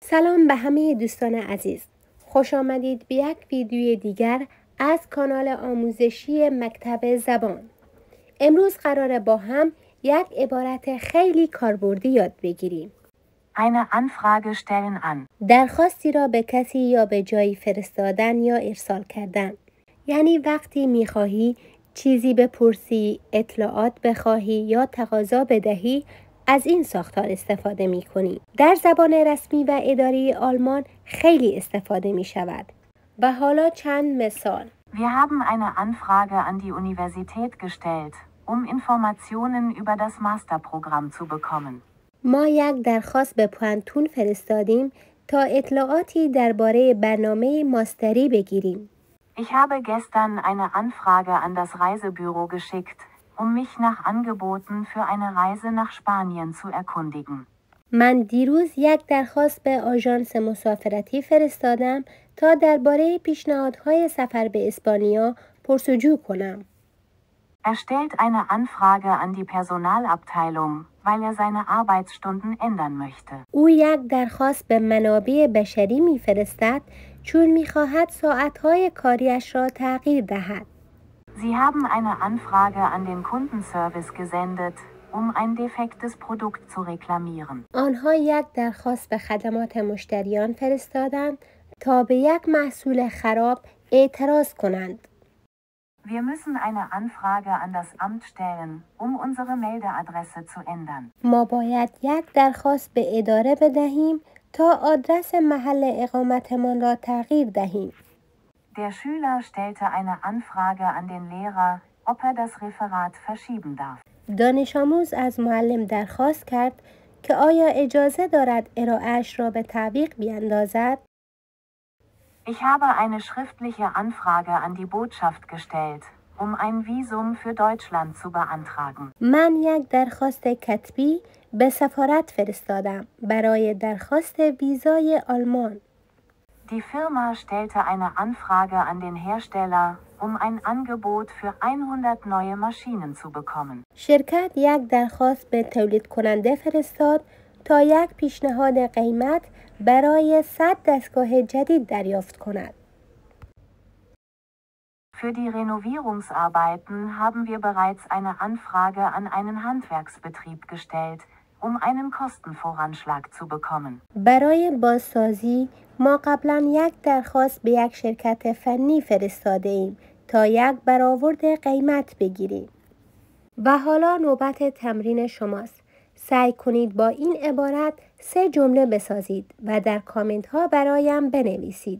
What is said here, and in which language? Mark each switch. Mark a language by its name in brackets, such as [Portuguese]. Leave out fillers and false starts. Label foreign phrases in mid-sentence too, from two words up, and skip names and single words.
[Persian] سلام به همه دوستان عزیز. خوش آمدید به یک ویدیوی دیگر از کانال آموزشی مکتب زبان. امروز قراره با هم یک عبارت خیلی کاربردی یاد بگیریم. [German] Eine Anfrage stellen an. [Persian] درخواستی را به کسی یا به جایی فرستادن یا ارسال کردن. یعنی وقتی میخواهی چیزی بپرسی، اطلاعات بخواهی یا تقاضا بدهی، از این ساختار استفاده می کنی. در زبان رسمی و اداری آلمان خیلی استفاده می شود. و حالا چند مثال. [German] Wir haben eine Anfrage an die Universität gestellt, Informationen über das Masterprogramm zu bekommen. [Persian] ما یک درخواست به پوانتون فرستادیم تا اطلاعاتی درباره برنامه ماستری بگیریم. [German] Ich habe gestern eine Anfrage an das Reisebüro geschickt, mich nach Angeboten für eine Reise nach Spanien zu erkundigen. [Persian] من دیروز یک درخواست به آژانس مسافرتی فرستادم تا درباره پیشنهادهای سفر به اسپانیا پرسجو کنم. [German] Stellt eine Anfrage an die Personalabteilung, weil seine Arbeitsstunden ändern möchte. [Persian] او یک درخواست به منابع بشری می‌فرستد چون می‌خواهد ساعت‌های کاریش را تغییر دهد. [German] Sie haben eine Anfrage an den Kundenservice gesendet, ein defektes Produkt zu reklamieren. [Persian] آنها یک درخواست به خدمات مشتریان فرستادند تا به یک محصول خراب اعتراض کنند. [German] Wir müssen eine Anfrage an das Amt stellen, unsere Meldeadresse zu ändern. [Persian] ما باید یک درخواست به اداره بدهیم تا آدرس محل اقامتمان را تغییر دهیم. [German] Der Schüler stellte eine Anfrage an den Lehrer, ob das Referat verschieben darf. [Persian] دانش آموز از معلم درخواست کرد که آیا اجازه دارد ارائه‌اش را به تعویق بیاندازد؟ [German] Ich habe eine schriftliche Anfrage an die Botschaft gestellt, ein Visum für Deutschland zu beantragen. [Persian] من یک درخواست کتبی به سفارت فرستادم برای درخواست ویزای آلمان. [German] Die Firma stellte eine Anfrage an den Hersteller, ein Angebot für 100 neue Maschinen zu bekommen. [Persian] شرکت یک درخواست به تولید کننده فرستاد تا یک پیشنهاد قیمت برای 100 دستگاه جدید دریافت کند. [German] Für die Renovierungsarbeiten haben wir bereits eine Anfrage an einen Handwerksbetrieb gestellt, einen Kostenvoranschlag zu bekommen. [Persian] برای بازسازی ما قبلا یک درخواست به یک شرکت فنی فرستاده ایم تا یک برآورد قیمت بگیریم. و حالا نوبت تمرین شماست. سعی کنید با این عبارت 3 جمله بسازید و در کامنت ها برایم بنویسید.